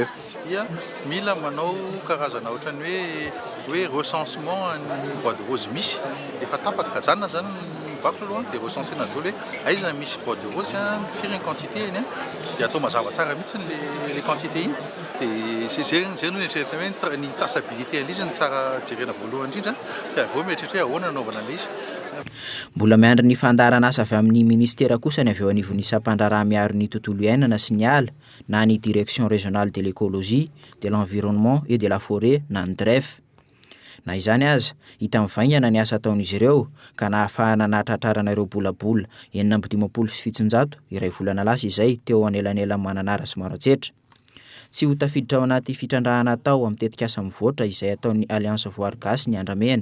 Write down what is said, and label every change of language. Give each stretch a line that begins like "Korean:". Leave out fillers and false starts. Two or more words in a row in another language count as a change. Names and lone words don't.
Malagasy: Mila manao karazana ohatran'ny hoe recensement ny
French: bois de rose
Malagasy: misy efa tapaka kajanona zany mivakoka aloha dia recensena daholo hoe aiza misy
French: bois de rose
Malagasy: firy ny quantité iny dia atao mazava tsara mihitsy
French: le quantité
Malagasy: iny dia zay no eritreretana hoe ny traçabilité an'izy ny tsara jerena voalohany indrindra dia avy eo mieritretra hoe ahoana anaovana an'ilay izy. Mbola miandry ny fandarana asa avy amin'ny ministera kosa ny avy eo anivon'ny sampandraraha miaro ny tontolo iainana sy ny ala na ny
French: direction régionale de l'écologie, de l'environnement et de la forêt
Malagasy: na ny DREF. Na izany aza, hita mivaingana ny asa ataon'izy ireo ka nahafahana nahatratrarana ireo bolabola 750 iray volana lasa izay teo anelanela mananara sy maro antsetra. Tsy ho tafiditra ao anaty fitrandrahana tao amin'ny tetikasa mivoatra izay ataon'ny Alliance Voary Gasy ny andramena.